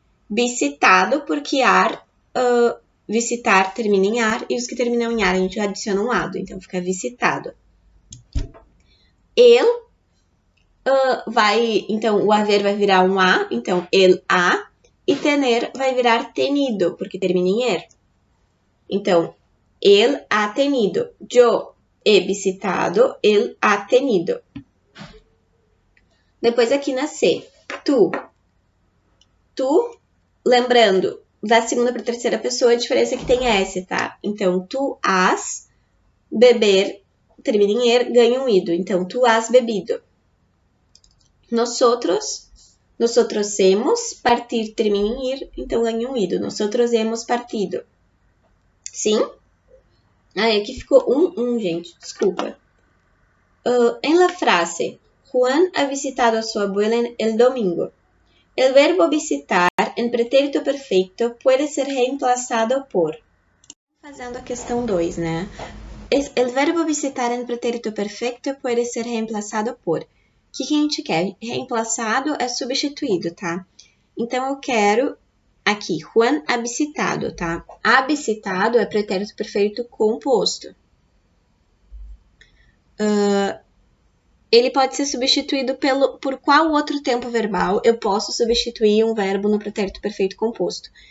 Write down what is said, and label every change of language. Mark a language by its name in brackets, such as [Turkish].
[Portuguese] Visitado, porque visitar termina em ar, e os que terminam em ar a gente adiciona um ado, então fica visitado. El então o haver vai virar um a, então [Spanish] el ha, [Portuguese] e tener vai virar tenido, porque termina em er. [Spanish] Então, el ha tenido. Yo he visitado, el ha tenido. [Portuguese] Depois aqui na C, tu. Tu, lembrando, da segunda para a terceira pessoa, a diferença é que tem S, tá? Então, [Spanish] tu has, [Portuguese] beber, termina em er, ganha um ido. Então, [Spanish] tu has bebido. Nosotros hemos, [Portuguese] partir termina em ir, então ganha um ido. [Spanish] Nosotros hemos partido. [Portuguese] Sim? Aqui ficou gente, desculpa. [Spanish] En la frase, Juan ha visitado a su abuela el domingo. El verbo visitar en pretérito perfeito puede ser reemplazado por. [Portuguese] Fazendo a questão 2, né? [Spanish] El verbo visitar en pretérito perfeito puede ser reemplazado por. [Portuguese] O que a gente quer? Reemplaçado é substituído, tá? Então, eu quero aqui, [Spanish] Juan ha visitado, [Portuguese] tá? [Spanish] Ha visitado [Portuguese] é pretérito perfeito composto. Ele pode ser substituído por qual outro tempo verbal eu posso substituir um verbo no pretérito perfeito composto?